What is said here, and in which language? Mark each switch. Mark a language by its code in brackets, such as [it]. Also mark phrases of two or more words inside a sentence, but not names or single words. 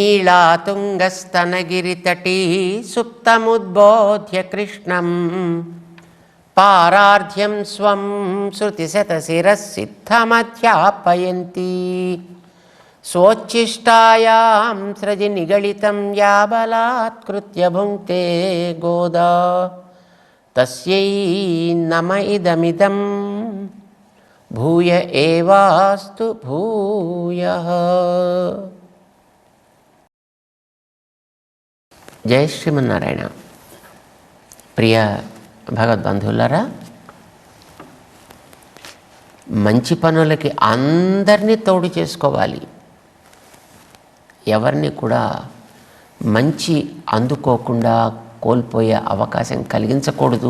[sa] लीलातुङ्गस्तनगिरितटी सुप्तमुद्बोध्य कृष्णं पारार्ध्यं स्वं श्रुतिशतशिरः सिद्धमध्यापयन्ती स्वोच्छिष्टायां सृजि निगलितं या बलात्कृत्य भुङ्क्ते गोदा तस्यै नम इदमिदं भूय एवास्तु भूयः. [te] జై శ్రీమన్నారాయణ. ప్రియ భగవద్బంధువులారా, మంచి పనులకి అందరినీ తోడు చేసుకోవాలి. ఎవరిని కూడా మంచి అందుకోకుండా కోల్పోయే అవకాశం కలిగించకూడదు.